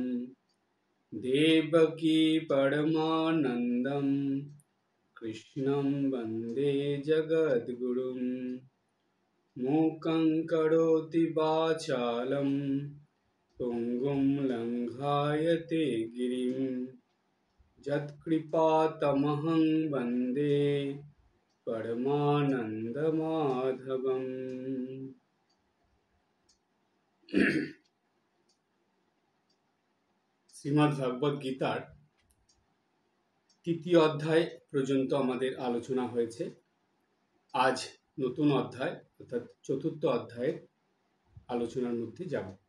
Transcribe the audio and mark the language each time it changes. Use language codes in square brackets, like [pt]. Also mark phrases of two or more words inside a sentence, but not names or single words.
[sa] देवकी परमानन्दं कृष्णं वन्दे जगद्गुरुं मूकं करोति वाचालं तुङ्गं लङ्घायते गिरिं यत्कृपातमहं वन्दे परमानन्दमाधवम्। [bn] শ্রীমদ্ ভগবদ গীতার তৃতীয় অধ্যায় পর্যন্ত আমাদের আলোচনা হয়েছে। আজ নতুন অধ্যায় অর্থাৎ চতুর্থ অধ্যায়ের আলোচনার মধ্যে যাব।